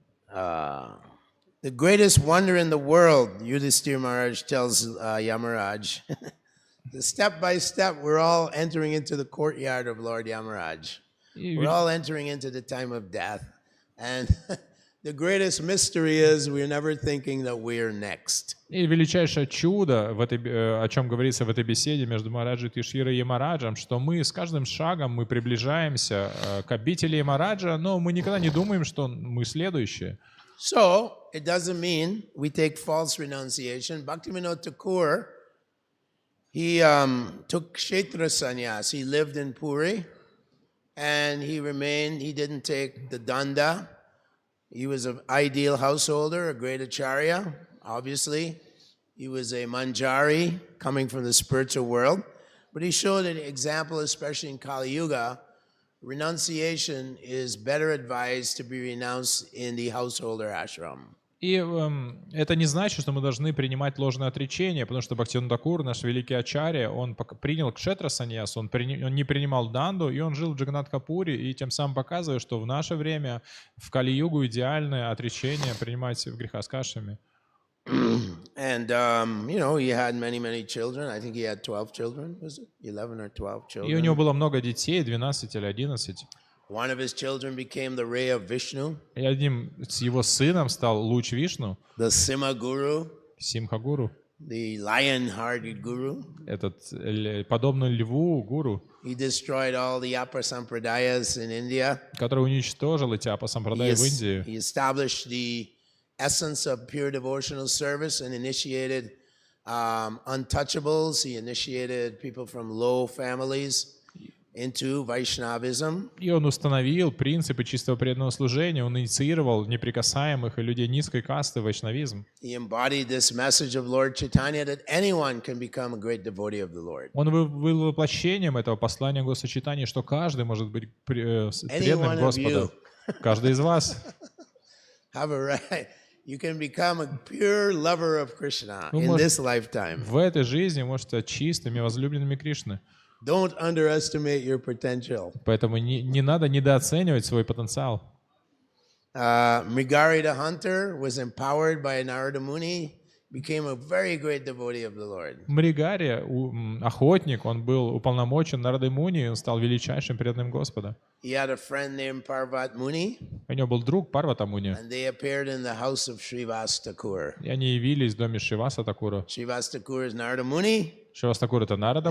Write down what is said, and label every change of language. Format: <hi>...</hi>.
<en>The greatest wonder in the world, Yudhishthira Maharaj tells Yamaraj, step by step, we're all entering into the courtyard of Lord Yamaraj. We're all entering into the time of death. And the greatest mystery is we're never thinking that we're next.</en> <ru>И величайшее чудо, о чем говорится в этой беседе между Махараджей Тиширой и Ямараджем, что мы с каждым шагом мы приближаемся к обители Ямараджа, но мы никогда не думаем, что мы следующие.</ru> <en>So, it doesn't mean we take false renunciation. Bhaktivinoda Thakur, he took Kshetra sannyas. He lived in Puri, and he didn't take the danda. He was an ideal householder, a great acharya, obviously. He was a manjari coming from the spiritual world. But he showed an example, especially in Kali Yuga, renunciation is better advised to be renounced in the householder ashram.</en> <ru>И это не значит, что мы должны принимать ложное отречение, потому что Бхактивинода Тхакур, наш великий ачарья, он принял кшетра саньяс, он не принимал данду, и он жил в Джаганнатхапуре, и тем самым показывает, что в наше время, в Кали-югу, идеальное отречение принимать в грехаскашами.</ru> <en>And, he had many children. I think he had 12 children, was it? 11 or 12 children.</en> <ru>И у него было много детей, 12 или 11.</ru> <en>One of his children became the ray of Vishnu.</en> <ru>И одним с его сыном стал луч Вишну.</ru> <en>The Simha Guru.</en> <ru>Симха Гуру.</ru> <en>The lion-hearted Guru.</en> <ru>Этот подобный льву гуру.</ru> <en>He destroyed all the Appa Sampradayas in India.</en> <ru>Который уничтожил эти Апа Сампрадай в Индии.</ru> <en>He established the essence of pure devotional service and initiated untouchables. He initiated people from low families into Vaishnavism.</en> <ru>И он установил принципы чистого преданного служения, он инициировал неприкасаемых и людей низкой касты в вайшнавизм.</ru> <en>He embodied this message of Lord Chaitanya that anyone can become a great devotee of the Lord.</en> <ru>Он был воплощением этого послания Господа Чайтаньи, что каждый может быть преданным Господу. Каждый из вас.</ru> <en>Have a right. You can become a pure lover of Krishna in this lifetime.</en> <ru>В этой жизни можете стать чистыми, возлюбленными Кришны.</ru> <en>Don't underestimate your potential.</en> <ru>Поэтому не надо недооценивать свой потенциал.</ru> <en>Mrigari the hunter was empowered by Narada Muni, became a very great devotee of the Lord.</en> <ru>Мригари, охотник, он был уполномочен Нарадой Муни, он стал величайшим преданным Господа.</ru> <en>He had a friend named Parvat Muni.</en> <ru>У него был друг Парвата Муни.</ru> <en>And they appeared in the house of Srivas Thakur.</en> <ru>И они явились в доме Шриваса Такура.</ru> <en>Srivas Thakur is Narada Muni.</en> <ru>Шривас Такур — это Нарада</ru>